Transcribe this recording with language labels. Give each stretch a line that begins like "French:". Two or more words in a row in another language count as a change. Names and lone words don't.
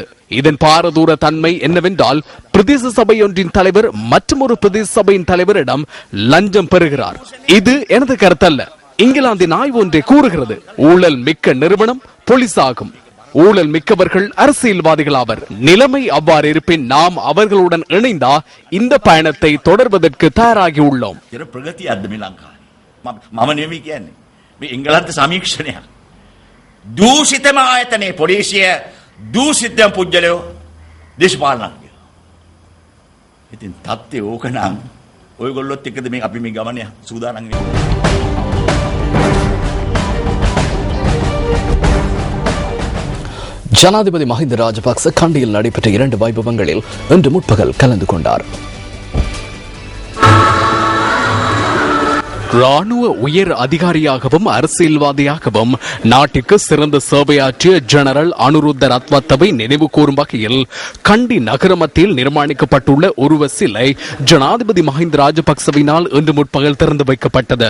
Tamil: இதன் பாரதூர தன்மை என்னவென்றால், பிரதேச சபை ஒன்றின் தலைவர் மற்றொரு பிரதேச சபையின் தலைவரிடம் லஞ்சம் பெறுகிறார். இது எனது கருத்தல்ல. இங்கிலாந்தின் ஆய்வு ஒன்றை கூறுகிறது. ஊழல் மிக்க நிறுவனம் போலீஸ் ஆகும். ஊழல் மிக்கவர்கள் அரசியல்வாதிகள் ஆவர். நிலைமை அவ்வாறு இருப்பின் நாம் அவர்களுடன் இணைந்தா இந்த பயணத்தை தொடர்வதற்கு தயாராகி உள்ளோம்.
Sinhala: එංගලන්ත සමීක්ෂණයක් දූෂිතම ආයතනයේ පොලිසිය දූෂිතම පුජ්‍යලයෝ දේශපාලනඥයෝ. ඉතින් තත්ත්වය ඕක නම් ඔයගොල්ලොත් එක්කද මේ අපි මේ ගමනේ සූදානම් වෙන්නේ.
Tamil: ஜனாதிபதி மஹிந்த ராஜபக்ச கண்டியில் நடைபெற்ற 2 வைபவங்களில் இன்று முற்பகல் கலந்து கொண்டார். ராணுவ உயர் அதிகாரியாகவும் அரசியல்வாதியாகவும் நாட்டுக்கு சிறந்த சேவையாற்றிய ஜெனரல் அனுருத்த ரத்வத்தவை நினைவு கூறும் வகையில் கண்டி நகர மத்தியில் நிர்மாணிக்கப்பட்டுள்ள உருவ சிலை ஜனாதிபதி மஹிந்த ராஜபக்சவினால் இன்று முற்பகல் திறந்து வைக்கப்பட்டது.